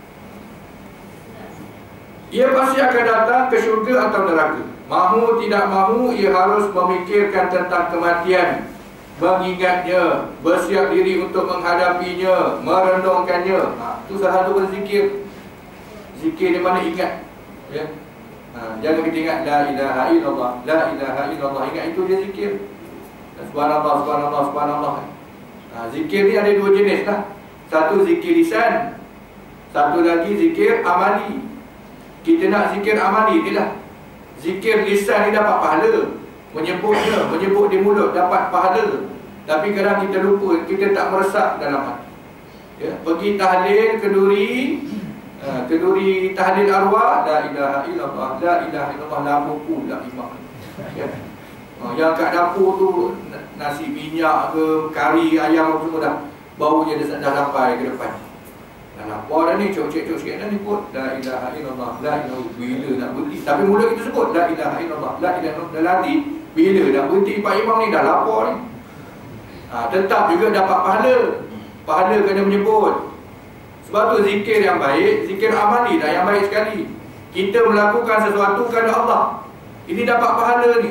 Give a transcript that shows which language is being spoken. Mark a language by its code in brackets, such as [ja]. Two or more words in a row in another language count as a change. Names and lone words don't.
[ms] Ia pasti akan datang ke syurga atau neraka. Mahu tidak mahu, ia harus memikirkan tentang kematian, mengingatnya, bersiap diri untuk menghadapinya, merenungkannya. Itu salah satu berzikir. Zikir di mana ingat. Ya. Jangan kita ingat [ar] لا إله إلا الله، لا إله إلا الله. [ms] Ingat itu dia zikir. [ar] سبحان الله، سبحان الله، سبحان الله. [ms] Zikir ni ada dua jenis lah. Satu zikir lisan, satu lagi zikir amali. Kita nak zikir amali ni lah. Zikir lisan ni dapat pahala, menyebutnya, menyebut di mulut dapat pahala. Tapi kadang kita lupa, kita tak meresap dalam hati. Ya, pergi tahlil kenduri tahlil arwah, [ar] لا إله إلا الله، لا إله إلا الله, [ms] lama pula imam. Ya. Yang kat dapur tu nasi minyak ke kari ayam apa semua dah baunya dah sampai ke depan. Dah lapar dah ni, cok-cok sikit dah ni pun [ar] لا إله إلا الله، لا إله, [ms] bila nak berhenti. Tapi mulut kita sebut [ar] لا إله إلا الله، لا إله إلا الله, [ms] dalam hati bila nak berhenti Pak Imam ni dah lapar ni. Tetap juga dapat pahala. Pahala kena menyebut. Sebab tu zikir yang baik, zikir amali dah yang baik sekali. Kita melakukan sesuatu kerana Allah, ini dapat pahala ni.